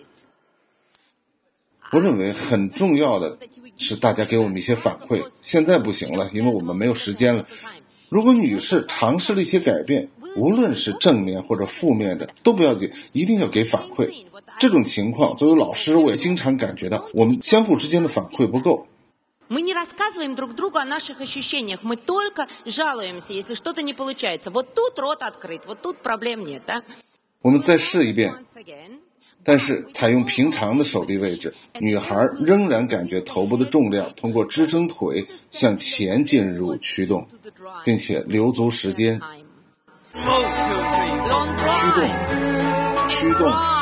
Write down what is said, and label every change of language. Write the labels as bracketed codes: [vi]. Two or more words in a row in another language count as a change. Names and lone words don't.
[zh] 我认为很重要的是大家给我们一些反馈，现在不行了，因为我们没有时间了。如果女士尝试了一些改变，无论是正面或者负面的，都不要紧，一定要给反馈。这种情况，作为老师，我也经常感觉到我们相互之间的反馈不够。 [ru] Мы не рассказываем друг другу о наших ощущениях, мы только жалуемся, если что-то не получается. Вот тут рот открыт, вот тут проблем нет, да? [zh] 我们再试一遍，但是采用平常的手臂位置，女孩仍然感觉头部的重量通过支撑腿向前进入驱动，并且留足时间。驱动。